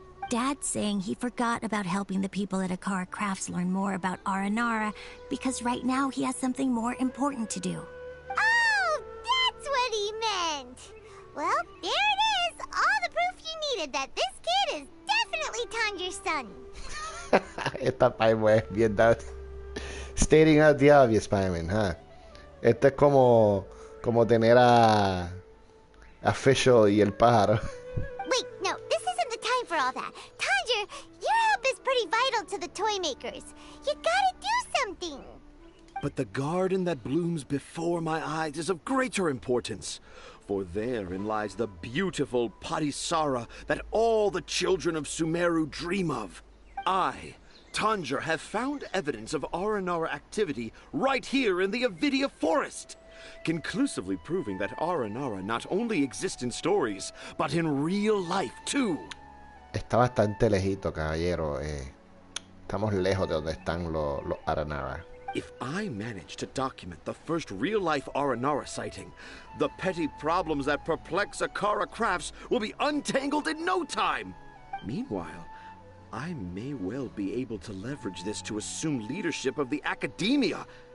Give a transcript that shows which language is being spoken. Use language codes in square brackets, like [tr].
[en] Dad's saying he forgot about helping the people at Akara Crafts learn more about Aranara because right now he has something more important to do. Oh, that's what he meant. Well, there it is. All the proof you needed that this kid is definitely Tanger's son. [es] Esta Paimon es bien dada. [en] Stating out the obvious, Paimon, huh? [es] Esto es como tener a Fischl y el pájaro. [en] Wait, no, this isn't the time for all that. Tanger, your help is pretty vital to the toy makers. You gotta do something. But the garden that blooms before my eyes is of greater importance, for therein lies the beautiful Padisara that all the children of Sumeru dream of. I, Tanger, have found evidence of Aranara activity right here in the Avidia Forest, conclusively proving that Aranara not only exist in stories, but in real life too. [es] Está bastante lejito, caballero. Estamos lejos de donde están los Aranara. [en] If I manage to document the first real-life Aranara sighting, the petty problems that perplex Akara Crafts will be untangled in no time. Meanwhile, I may well be able to leverage this to assume leadership of the academia.